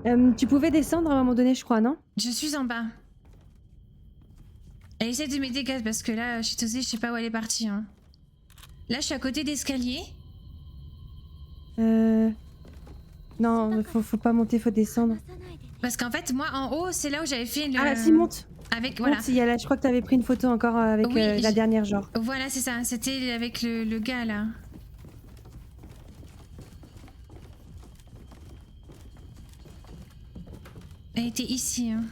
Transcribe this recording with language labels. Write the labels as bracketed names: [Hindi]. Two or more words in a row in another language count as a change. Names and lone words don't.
[French] Tu pouvais descendre à un moment donné, je crois, non? Je suis en bas. Elle essaie de m'aider, gars, parce que là, Chitose, je sais pas où elle est partie. Hein. Là, je suis à côté d'escalier. Non, faut pas monter, faut descendre. [Japanese] 離さないでね [French] Parce qu'en fait, moi, en haut, c'est là où j'avais fait le... Ah, si, monte! Avec, voilà. Monte, je crois que t'avais pris une photo encore avec Oui, la dernière, genre. Voilà, c'est ça. C'était avec le gars, là. Elle était ici. Hein.